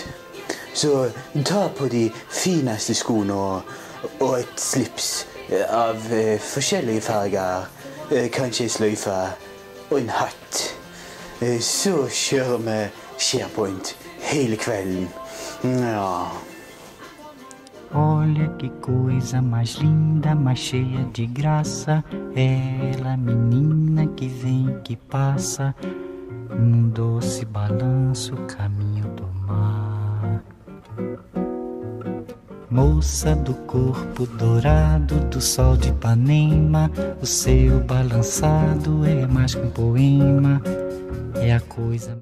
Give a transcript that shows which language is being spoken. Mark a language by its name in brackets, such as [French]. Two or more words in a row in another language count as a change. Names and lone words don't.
[Norwegian] Så ta på de fineste skoene og et slips av forskjellige farger, kanskje sløyfe og en hatt. Så kjører vi SharePoint hele kvelden. Ja. [Portuguese] Olha que coisa mais linda, mais cheia de graça. Ela, menina que vem e que passa, num doce balanço, caminho do mar. Moça do corpo dourado do sol de Ipanema, o seu balançado é mais que um poema, é a coisa